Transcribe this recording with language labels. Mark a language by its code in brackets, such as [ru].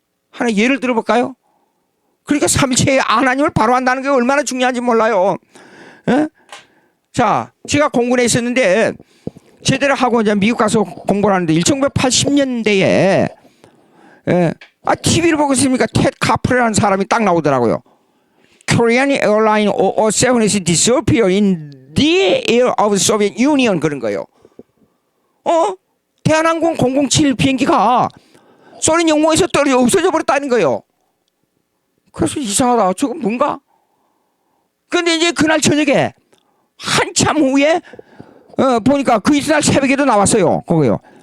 [ko] 하나 예를 들어볼까요? 그러니까 삼위체의 하나님을 바로 한다는 게 얼마나 중요한지 몰라요. 예? 자, 제가 공군에 있었는데 제대로 하고 이제 미국 가서 공부를 하는데 1980년대에 TV를 보고 있으니까 텟 카프레라는 사람이 딱 나오더라고요. [en] Korean airline 007 is disappeared in the air of Soviet Union [ko] 그런 거예요. 대한항공 007 비행기가 소련 영공에서 떨어져 없어져 버렸다는 거예요. 그래서 이상하다. 저거 뭔가? 근데 이제 그날 저녁에 한참 후에 보니까 그 이튿날 새벽에도 나왔어요. 그거요.